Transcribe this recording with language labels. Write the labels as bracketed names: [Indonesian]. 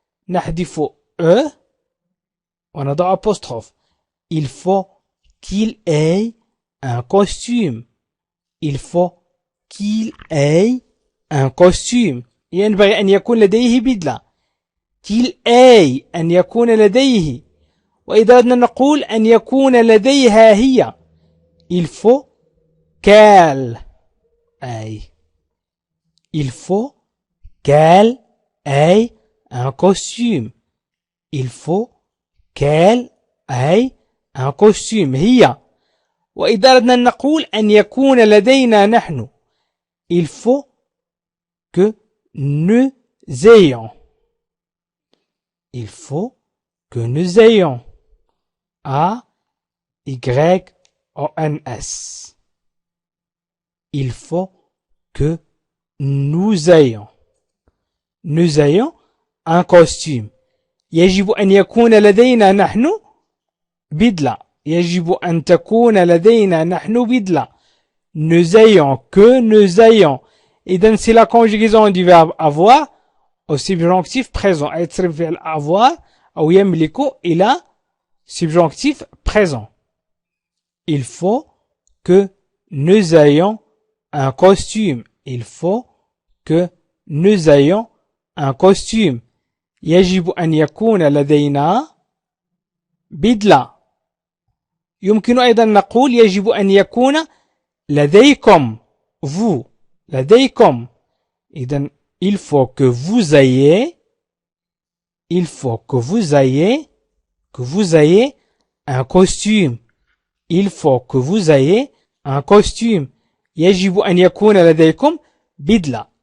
[Arabic] نحذف ونضع apostrophe. [French] Il faut qu'il ait un costume. Il faut qu'il ait un costume. [Arabic] ينبغي أن يكون لديه بدلة. [French] qu'il ait [Arabic] أن يكون لديه. وإذا أردنا نقول أن يكون لديها هي. [French] il faut qu'elle ait. il faut qu'elle ait un costume. il faut qu'elle ait un costume. [Arabic] هي. وإذا أردنا نقول أن يكون لدينا نحن. [French] il faut que nous ayons. il faut que nous ayons. A, Y, O, N, S. il faut que nous ayons. nous ayons un costume. [Arabic] يجب أن يكون لدينا نحن بدلة. يجب أن تكون لدينا نحن بدلة. [French] nous ayons que nous ayons. إذن c'est la conjugaison du verbe avoir au subjonctif présent. [Arabic] être فعل avoir أو يملك إلى subjonctif présent. [French] il faut que nous ayons un costume. il faut que nous ayons un costume. [Arabic] يجب أن يكون لدينا بدلة. يمكن أيضا نقول يجب أن يكون لديكم. vous. لديكم. [French] إذن il faut que vous ayez. il faut que vous ayez. que vous ayez un costume. il faut que vous ayez un costume. [Arabic] يجب أن يكون لديكم بدلة.